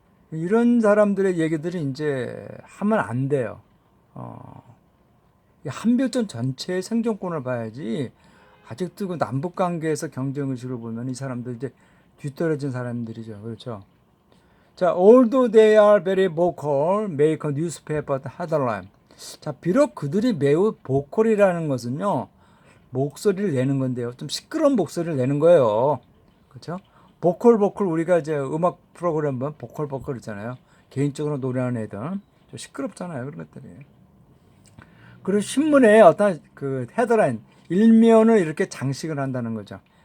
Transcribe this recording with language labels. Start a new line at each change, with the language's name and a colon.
Korean: 이런 사람들의 얘기들이 이제 하면 안 돼요. 한별전 전체의 생존권을 봐야지. 아직도 그 남북 관계에서 경쟁 의식을 보면 이 사람들 이제 뒤떨어진 사람들이죠. 그렇죠.
English: 자, although they are very vocal, make a newspaper headline.
Korean: 자, 비록 그들이 매우 보컬이라는 것은요, 목소리를 내는 건데요. 좀 시끄러운 목소리를 내는 거예요. 그렇죠? 보컬 우리가 이제 음악 프로그램 보면 보컬 있잖아요. 개인적으로 노래하는 애들 좀 시끄럽잖아요. 그런 것들이. 그리고 신문에 어떤 그 헤드라인 일면을 이렇게 장식을 한다는 거죠.